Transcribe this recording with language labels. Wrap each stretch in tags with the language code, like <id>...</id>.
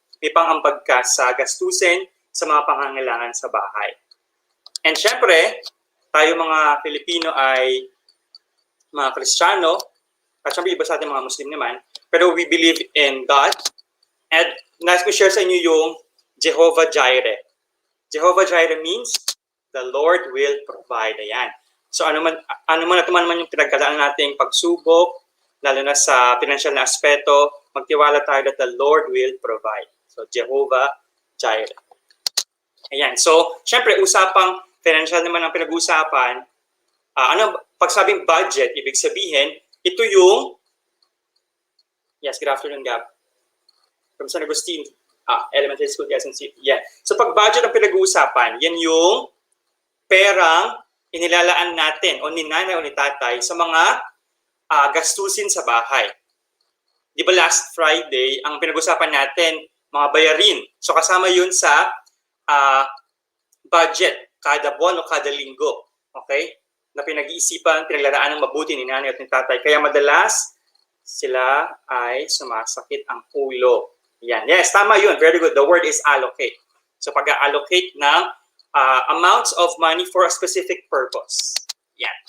<tl>May pangambag ka sa gastusin sa mga pangangailangan sa bahay. And syempre, tayo mga Pilipino ay mga Kristiyano, at syempre iba sa ating mga Muslim naman, pero</tl> <en>we believe in God.</en> <tl>And nais ko share sa inyo yung Jehovah Jireh.</tl> <en>Jehovah Jireh means the Lord will provide.</en> <tl>Ayan. So ano man yung pinagdadaanan nating pagsubok, lalo na sa financial na aspeto, magtiwala tayo</tl> <en>that the Lord will provide.</en> <tl>So, Jehovah Jireh. Ayan. So, syempre, usapang financial naman ang pinag-uusapan. Pag sabing budget, ibig sabihin, ito yung...</tl> <en>Yes, good afternoon, Gab. From San Agustin, Elementary School, Quezon City. Yeah.</en> <tl>So, pag budget ang pinag-uusapan, yan yung perang inilalaan natin o ni nanay o ni tatay sa mga gastusin sa bahay. Di ba last Friday, ang pinag-uusapan natin, mga bayarin. So kasama yun sa budget, kada buwan o kada linggo. Okay? Na pinag-iisipan, pinaglalaan ng mabuti ni nanay at ni tatay. Kaya madalas, sila ay sumasakit ang ulo. Yan. Yes, tama yun.</tl> <en>Very good. The word is allocate. So pag-allocate ng amounts of money for a specific purpose. Yan.</en>